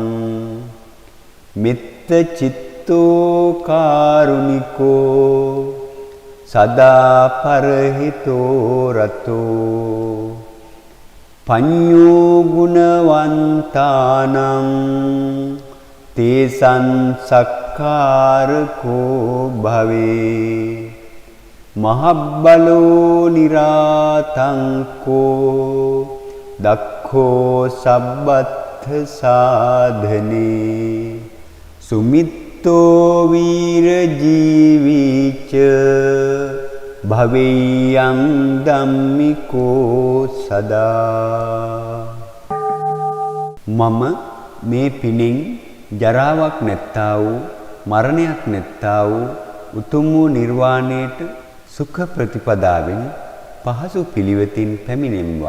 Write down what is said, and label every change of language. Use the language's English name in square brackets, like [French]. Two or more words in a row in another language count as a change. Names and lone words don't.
[Pali] මෙත්ත චිත්තෝ කාරුණිකෝ සදා පරහිතෝ රතෝ පඤ්ඤෝ ගුණවන්තානං තේසං සක්කාරකෝ භවේ. මහබ්බලෝ නිරාතංකෝ දක්ඛෝ සබ්බත්ථ සාධනේ සුමිත්තෝ වීර ජීවිච භවෙයං ධම්මිකෝ සදා. [Sinhala] මම මේ පිණින් ජරාවක් නැත්තා වූ මරණයක් නැත්තා වූ උතුම් වූ නිර්වාණයට සුඛ ප්‍රතිපදාවෙන් පහසු පිළිවෙතින් පැමිණෙම්වා.